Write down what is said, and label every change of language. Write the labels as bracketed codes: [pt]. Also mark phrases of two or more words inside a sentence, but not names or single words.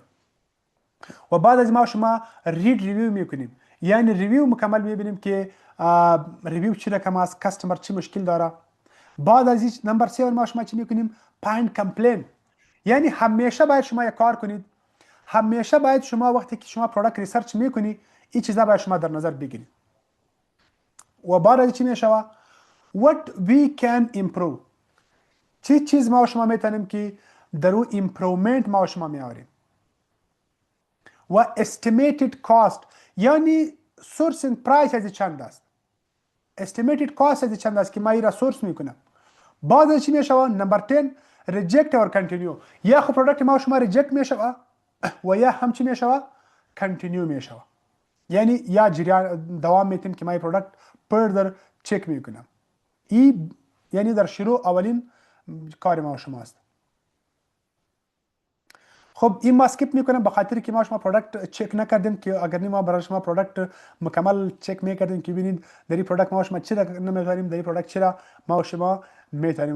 [fa] و بعد از ما شما ریویو میکنیم، یعنی ریویو مکمل میبینیم که ریویو چی رقم است، کستمر چی مشکل داره. بعد از این نمبر 7 ما شما چی میکنیم، [en] find complaint. [fa] یعنی همیشه باید شما یک کار کنید، همیشه باید شما وقتی که شما پروداکت ریسرچ میکنی این چیزا باید شما در نظر بگیرید. و بعد از چی میشوه [en] what we can improve، [fa] چی چیز ما شما میتونیم که در اون ایمپروومنت ما شما میاریم. و [en] estimated cost، [fa] یعنی [en] sourcing price [fa] از چند است، [en] estimated cost [fa] از چند است که ما ایرا سورس میکنم. بعد از چی میشوه نمبر 10 [en] reject or continue، [fa] یا خب پروداکت ما شما ریجکت میشوه و یا هم چی میشوه کنتینیو میشوه، یعنی یا جریان دوام میتیم که ما این پروداکت فردر چک میکنم. این یعنی در شروع اولین کار ما شما است. خب این ما اسکیپ میکنم به خاطر که ما شما پروداکت چک نکردیم که اگر ما برای شما پروداکت مکمل چک میکردیم که ببینید در این پروداکت ما شما چرا نمیذاریم، در این پروداکت چرا ما شما میتونیم.